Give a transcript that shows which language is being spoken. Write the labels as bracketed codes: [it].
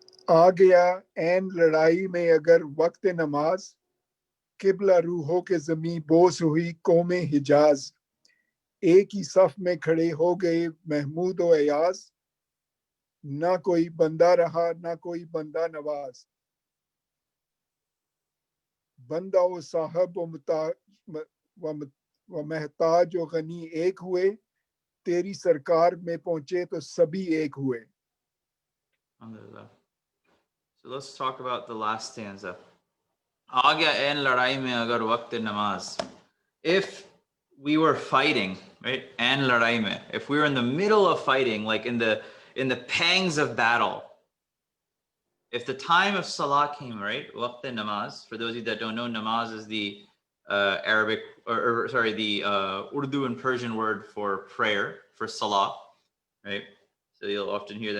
[hi] आ गया ऐन लड़ाई में अगर वक्त नमाज किबला रूहों के ज़मीं बोस हुई कौमे हिजाज एक ही सफ में खड़े हो गए महमूद और अयाज ना कोई बंदा रहा ना कोई बंदा नवाज बंदा व साहब व महताज व गनी एक हुए तेरी सरकार में पहुंचे तो सभी एक हुए. [ar] Alhamdulillah. [en] So let's talk about the last stanza. [hi] आ गया ऐन लड़ाई में अगर वक्त नमाज. [en] If we were fighting, right? [hi] ऐन लड़ाई में. [en] If we were in the middle of fighting, like in the pangs of battle. If the time of Salah came, right? Waqt namaz. For those of you that don't know, namaz is the Arabic, the Urdu and Persian word for prayer, for Salah, right? So you'll often hear that.